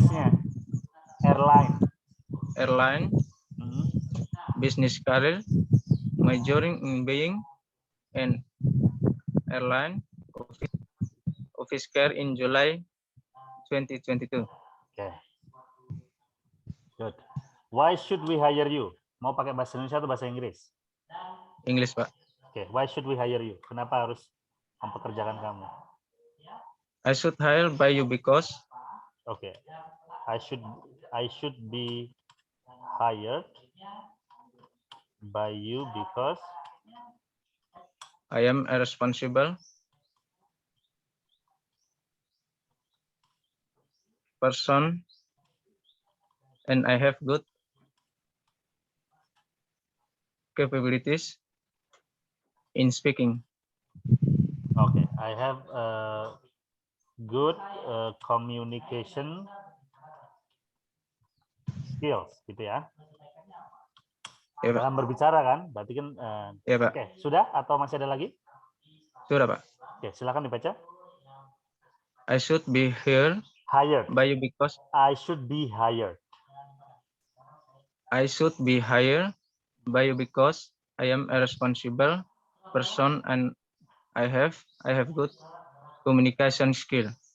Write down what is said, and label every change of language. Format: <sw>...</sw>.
<en>S-nya. Airline. Airline business career. Majoring in being an airline office care in July 2022. Okay. Good. Why should we hire you?</en> <id>Mau pakai bahasa Indonesia atau bahasa Inggris?</id> <en>English, Pak. Okay. Why should we hire you?</en> <id>Kenapa harus mempekerjakan kamu?</id> <en>I should hire by you because. Okay. I should be hired by you because I am a responsible person and I have good capabilities in speaking. Okay, I have good communication skills,</en> <id>gitu ya. Ya, Pak. Dalam berbicara kan, berarti kan. Ya, Pak. Oke, sudah atau masih ada lagi? Sudah, Pak. Oke, silakan dibaca.</id> <en>I should be hired by you because. I should be hired. I should be hired by you because I am a responsible person and I have good communication skill.</en>